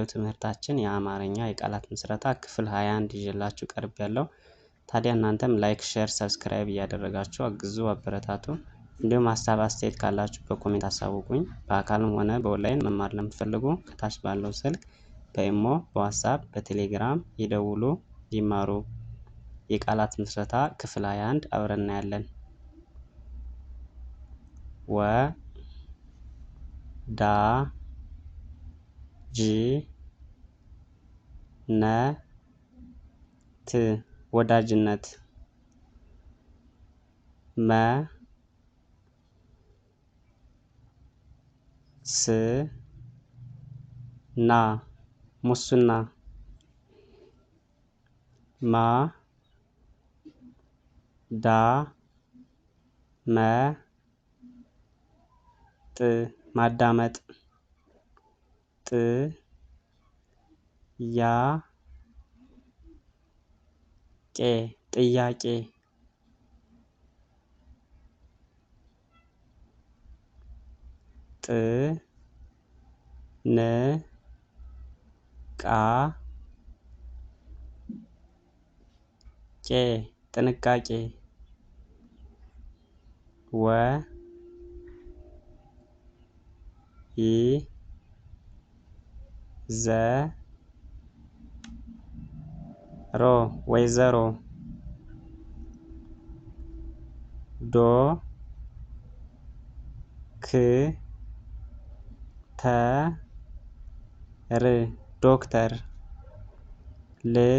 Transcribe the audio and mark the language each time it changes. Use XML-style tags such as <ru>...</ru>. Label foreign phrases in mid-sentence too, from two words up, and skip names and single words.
<am>ትምህርታችን የአማርኛ የቃላት ምስረታ ክፍል 21 ይዤላችሁ ቀርቤያለሁ። ታዲያ እናንተም ላይክ፣ ሼር፣ ሰብስክራይብ እያደረጋችሁ አግዙ፣ አበረታቱ። እንዲሁም ሀሳብ አስተያየት ካላችሁ በኮሜንት አሳውቁኝ። በአካልም ሆነ በኦንላይን መማር ለምትፈልጉ ከታች ባለው ስልክ በኢሞ፣ በዋትስአፕ፣ በቴሌግራም ይደውሉ፣ ይማሩ። የቃላት ምስረታ ክፍል 21 አብረን እናያለን። ወ ዳ ጅ ነ ት ወዳጅነት። መ ስ ና ሙስና። ማ ዳ መ ጥ ማዳመጥ። ጥ ያ ቄ ጥያቄ። ጥ ን ቃ ቄ ጥንቃቄ። ወ ይ ዘ ሮ ወይዘሮ። ዶ ክ ተ ር ዶክተር። ል</am>